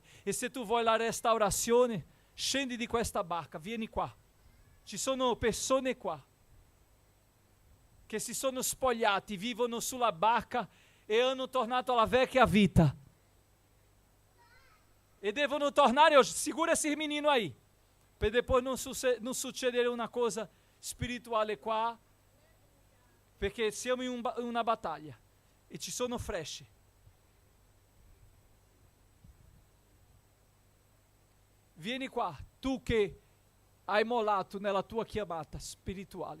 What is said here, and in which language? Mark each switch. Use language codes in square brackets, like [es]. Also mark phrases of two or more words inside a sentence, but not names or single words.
[it] E se tu vuoi la restaurazione, scendi di questa barca, vieni qua. Ci sono persone qua che si sono spogliati, vivono sulla barca e hanno tornato alla vecchia vita. E devono tornare [pt] hoje. Segura esse menino aí, para depois não suceder uma coisa [it] spirituale qua, perché siamo in una battaglia e ci sono frecce. Vieni qua, tu che hai mollato nella tua chiamata spirituale.